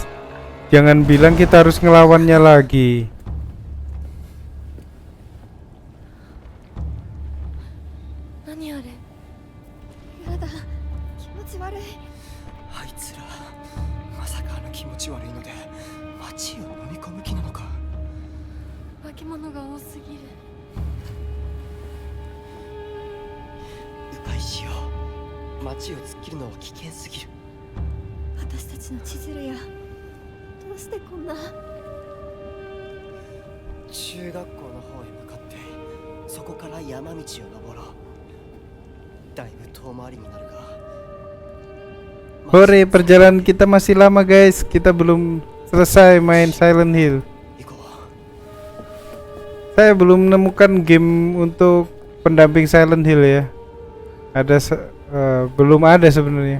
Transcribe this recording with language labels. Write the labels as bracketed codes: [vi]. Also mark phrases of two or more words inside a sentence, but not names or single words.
[id] Jangan bilang kita harus ngelawannya lagi. [ja] 何あれ。やだ、気持ち悪い。あいつらまさか気持ち悪いので町を飲み込む気なのか。化け物が多すぎる。迂回しよう。町を突っ切るのは危険すぎる。私たちの千鶴や、どうしてこんな。中学校の方へ向かってそこから山道を登ろう。だいぶ遠回りになるが。 [id] Hore, perjalanan kita masih lama guys. Kita belum selesai main Silent Hill. [ja] 行こう。 [id] Saya belum menemukan game untuk pendamping Silent Hill ya. Belum ada sebenarnya.